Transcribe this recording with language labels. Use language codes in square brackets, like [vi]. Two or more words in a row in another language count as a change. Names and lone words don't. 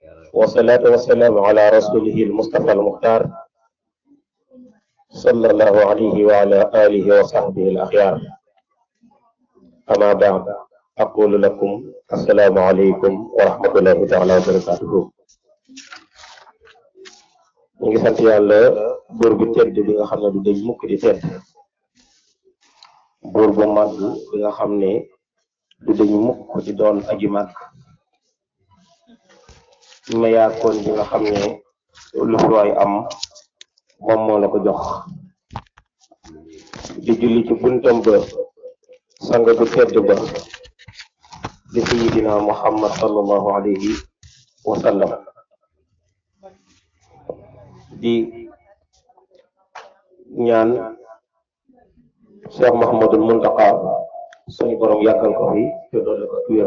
[ar] والصلاة والسلام على رسوله المصطفى المختار صلى الله عليه وعلى آله وصحبه الأخيار. أما بعد أقول لكم السلام عليكم ورحمة الله تعالى وبركاته. [wo] ñu ngi sant yàlla buur bu tedd bi nga xam ne du dañ mukk di tedd, buur bu màgg bi nga xam ne du dañ mukk di doon aji màgg, mayaakoon bi nga xam ne lu fi waay am moom moo la ko jox, di julli ci buntam ba sang bu tedd ba di sayyidina Muhammad [ar] صلى الله عليه وسلم, [wo] di ñaan Cheikh Mouhamadul Muntaqa suñu borom yàggal ko fi te doole ko wér.